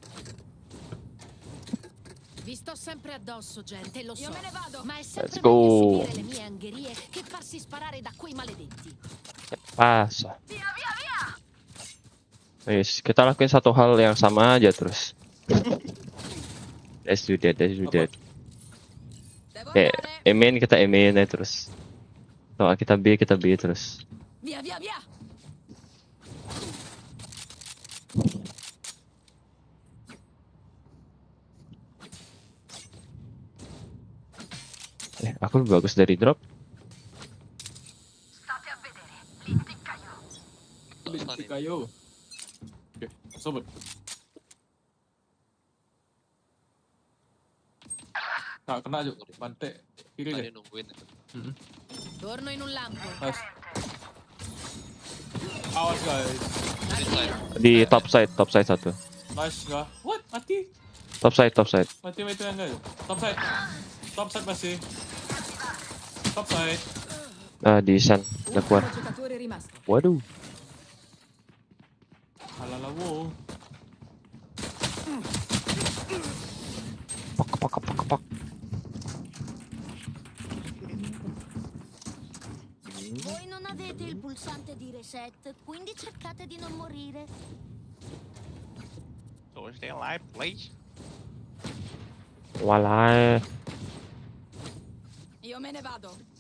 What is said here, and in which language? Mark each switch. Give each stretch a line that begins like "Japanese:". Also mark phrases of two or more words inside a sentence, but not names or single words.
Italian: Vi sto sempre addosso, gente, lo so. Io me ne vado. Ma è sempre
English: Let's
Italian: meglio
English: go.
Italian: subire le mie angherie che farsi sparare da quei maledetti.
Indonesian: Pas. Yes, kita lakuin satu hal yang sama aja terus.
English: Let's do that.
Indonesian: Main kita main aja terus. Kalau kita B terus.
Italian: Via.
Indonesian: Aku lebih bagus dari drop.
Italian: State a vedere, l'impiccaio.
Indonesian: Kayo. Oke, sobat. Nah, kena aja. Bante. Kiri Tadi deh. nungguin itu.
Italian: Torno in un lampo.
Indonesian: Nice. Awas guys. Inside. Di
English: top side
Indonesian: satu. Nice nggak? What? Mati?
English: Top side.
Indonesian: Mati itu yang enggak?
English: Top side
Indonesian: masih.
English: Top side.
Indonesian: Di San. Udah keluar.
Italian: Ultimo giocatore rimasto.
Indonesian: Waduh. Halala wow. Pak.
Italian: Voi non avete il pulsante di reset, quindi cercate di non morire.
English: So stay alive, please. Walai.
Italian: Io me ne vado.